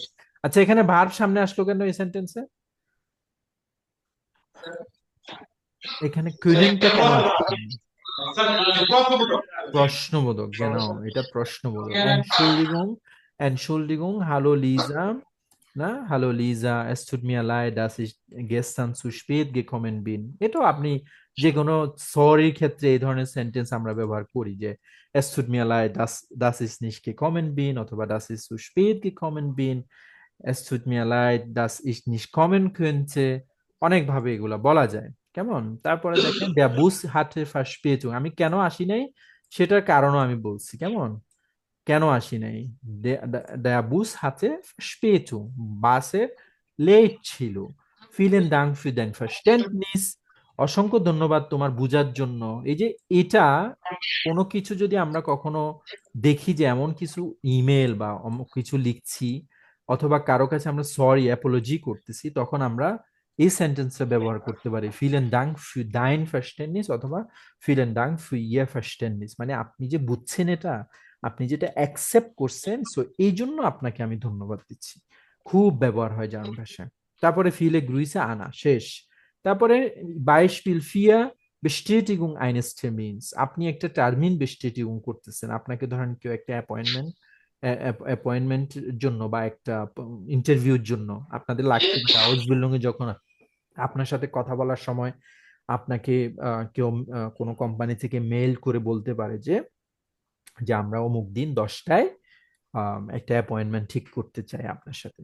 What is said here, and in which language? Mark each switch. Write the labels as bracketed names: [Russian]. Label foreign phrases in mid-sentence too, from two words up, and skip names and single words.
[Bangla] আচ্ছা, এখানে ভার্ব সামনে আসলো কেন এই সেন্টেন্সে? এখানে কুইনেনটা কেন আসছে? প্রশ্নবোধক, কেন? এটা প্রশ্নবোধক। এনশুল্ডিগুং, এনশুল্ডিগুং, হ্যালো লিজা, না? হ্যালো লিজা, [German] es tut mir leid, dass ich gestern zu spät gekommen bin। [Bangla] এটাও আপনি যে কোনো সরির ক্ষেত্রে এই ধরনের সেন্টেন্স আমরা ব্যবহার করি, যে [German] es tut mir leid, dass ich nicht gekommen bin অথবা dass ich zu spät gekommen bin, es tut mir leid, dass ich nicht kommen könnte। [Bangla] অনেক ভাবে এগুলা বলা যায়, কেমন? তারপরে দেখেন [German] der Bus hatte Verspätung, [Bangla] আমি কেন আসি নাই সেটার কারণও আমি বলছি, কেমন? কেন আসি নাই? [German] der Bus hatte Verspätung, [Bangla] বাসের লেট ছিল। [German] vielen Dank für dein Verständnis, [Bangla] অসংখ্য ধন্যবাদ তোমার বুঝার জন্য। এই যে এটা, কোনো কিছু যদি আমরা কখনো দেখি যে এমন কিছু ইমেল বা অমুক কিছু লিখছি অথবা কারো কাছে আমরা [English] sorry apology [Bangla] করতেছি, তখন আমরা এই সেন্টেন্সটা ব্যবহার করতে পারি, [German] vielen Dank für dein Verständnis অথবা vielen Dank für ihr Verständnis, [Bangla] মানে আপনি যে বুঝছেন এটা, আপনি যেটা অ্যাকসেপ্ট করছেন, সো এই জন্য আপনাকে আমি ধন্যবাদ দিচ্ছি। খুব ব্যবহার হয় জার্মান ভাষায়। তারপরে [German] Viele Grüße [Bangla] আনা, শেষ। তারপরে [German] Beispiel für Bestätigung eines Termins, [Bangla] আপনি একটা [German] Termin Bestätigung [Bangla] করতেছেন, আপনাকে ধরেন কেউ একটা অ্যাপয়েন্টমেন্ট জন্য বা একটা ইন্টারভিউর জন্য আপনাদের লাগতে পারে আউসবিল্ডিং এ, যখন আপনার সাথে কথা বলার সময় আপনাকে কেউ কোনো কোম্পানি থেকে মেইল করে বলতে পারে যে যে আমরা অমুক দিন 10টায় একটা অ্যাপয়েন্টমেন্ট ঠিক করতে চাই আপনার সাথে।